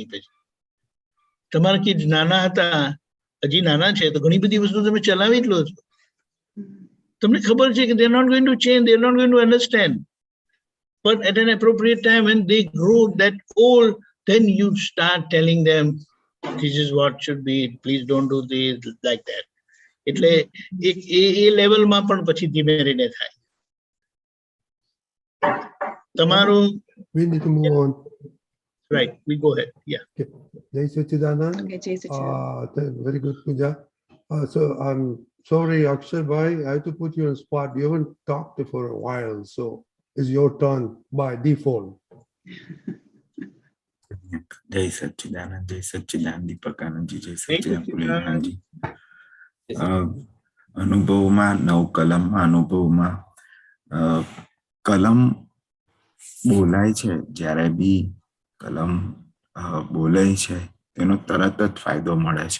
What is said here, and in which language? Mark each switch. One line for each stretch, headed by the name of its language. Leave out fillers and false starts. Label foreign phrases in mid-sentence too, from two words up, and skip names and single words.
Gujarati: પછી તમારા કિડ્સ નાના હતા, હજી નાના છે તો ઘણી બધી વસ્તુ તમે ચલાવી જ લો છો. તમને ખબર છે કે
English: they are not going to change, they are not going to understand. But at an appropriate time when they grow that old, then you start telling them, this is what should be, please don't do this, like that.
Gujarati: એટલે એ લેવલમાં પણ પછી ધીમે રહીને થાય. તમારું
English: We need to move on. right, we go ahead. Yeah.
Gujarati: Okay. જય સચ્ચિદાનંદ. Okay, જય સચ્ચિદાનંદ.
English: Very good, puja. So I'm sorry, Akshay bhai, I have to put you on spot. You haven't talked for a while, so it's your turn by default.
Gujarati: જય સચ્ચિદાનંદ દીપકાનંદજી, જય સચ્ચિદાનંદ પુલિનાનંદજી. અનુભવમાં નવ કલમમાં અનુભવમાં કલમ બોલાય છે, જ્યારે બી કલમ બોલાય છે તેનો તરત જ ફાયદો મળે છે.